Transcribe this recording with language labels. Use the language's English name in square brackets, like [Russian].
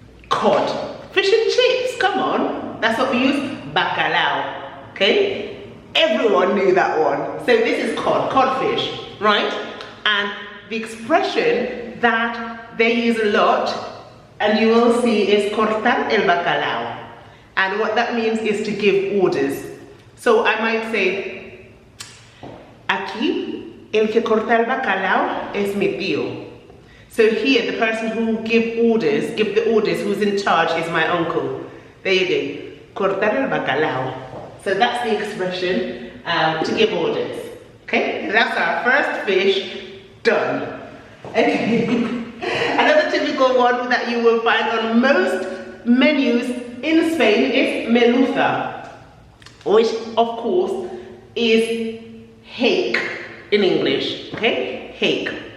[English] Cod. Fish and chips, come on. That's what we use, bacalao. Okay? Everyone knew that one. So this is codfish, right? And the expression that they use a lot, and you will see, is [Spanish] cortar el bacalao. [English] And what that means is to give orders. So I might say, [Spanish] aquí el que corta el bacalao es mi tío. [English] So here, the person who give the orders, who's in charge, is my uncle. There you go. [Spanish] Cortar el bacalao. [English] So that's the expression to give orders. Okay, that's our first fish done. Okay, another typical one that you will find on most menus in Spain is merluza, which of course is hake in English. Okay, hake.